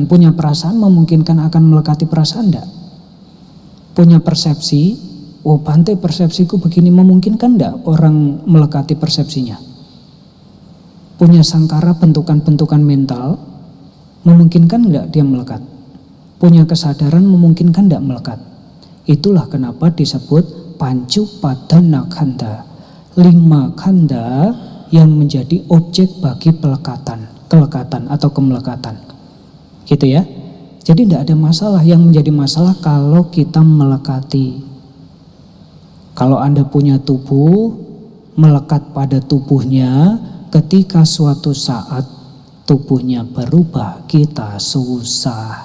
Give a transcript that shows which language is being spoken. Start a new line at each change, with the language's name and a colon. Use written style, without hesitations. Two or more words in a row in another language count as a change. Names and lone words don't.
Indonesian: Punya perasaan memungkinkan akan melekati perasaan tidak? Punya persepsi, oh Bante persepsiku begini, memungkinkan enggak orang melekati persepsinya? Punya sangkara bentukan-bentukan mental, memungkinkan enggak dia melekat? Punya kesadaran, memungkinkan enggak melekat? Itulah kenapa disebut
Pali: Pancupadana kanda,
Indonesian: 5 kanda yang menjadi objek bagi kelekatan atau kemelekatan. Gitu ya. Jadi tidak ada masalah. Yang menjadi masalah kalau kita melekati. Kalau Anda punya tubuh, melekat pada tubuhnya, ketika suatu saat tubuhnya berubah, kita susah.